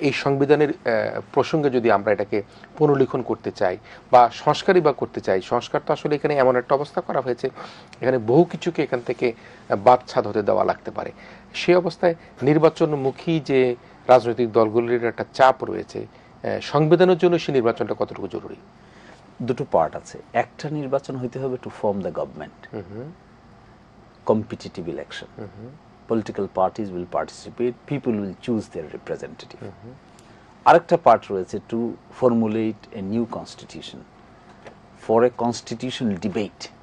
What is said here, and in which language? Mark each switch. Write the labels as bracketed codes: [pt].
[bn] এই সংবিধানের প্রসঙ্গে যদি আমরা এটাকে পুনর্লিখন করতে চাই বা সংস্কারই বা করতে চাই, সংস্কার তো আসলে এখানে এমন একটা অবস্থা করা হয়েছে, এখানে বহু কিছুকে এখান থেকে বাদছাদ হতে দেওয়া লাগতে পারে। সেই অবস্থায় নির্বাচনমুখী যে রাজনৈতিক দলগুলির একটা চাপ রয়েছে, সংবিধানের জন্য সেই নির্বাচনটা কতটুকু জরুরি? দুটো পার্ট আছে। একটা, নির্বাচন হইতে হবে [en] To form the government, competitive election. Political parties will participate, people will choose their representative. [bn] আরেকটা পার্ট রয়েছে [en] To formulate a new constitution for a constitutional debate.